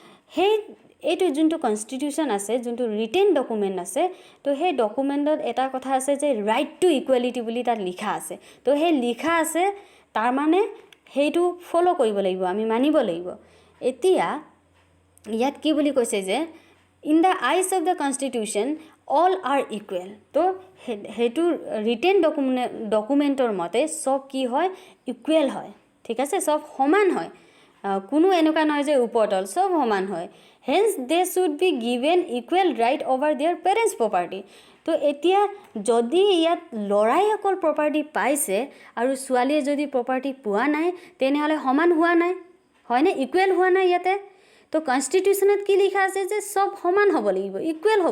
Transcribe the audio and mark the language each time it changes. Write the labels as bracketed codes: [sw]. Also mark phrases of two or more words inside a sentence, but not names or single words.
[as] এইটো যোনটো কনষ্টিটিউশ্যন আছে যোনটো [en] written document [as] আছে তো সেই ডকুমেণ্টত এটা কথা আছে যে [en] right to equality [as] বুলি তাত লিখা আছে তো সেই লিখা আছে তাৰমানে সেইটো ফ'ল' কৰিব লাগিব আমি মানিব লাগিব এতিয়া ইয়াত কি বুলি কৈছে যে [en] in the eyes of the constitution all are equal [as] তো সেইটো [en] written document [as] মতে চব কি হয় ইকুৱেল হয় ঠিক আছে চব সমান হয় কোনো এনেকুৱা নহয় যে ওপৰতল চব সমান হয় [en] hence they should be given equal right over their parents property [as] তো এতিয়া যদি ইয়াত ল'ৰাই অকল প্ৰপাৰ্টি পাইছে আৰু ছোৱালীয়ে যদি প্ৰপাৰ্টি পোৱা নাই তেনেহ'লে সমান হোৱা নাই হয়নে ইকুৱেল হোৱা নাই ইয়াতে তো কনষ্টিটিউশ্যনত কি লিখা আছে যে চব সমান হ'ব লাগিব ইকুৱেল হ'ব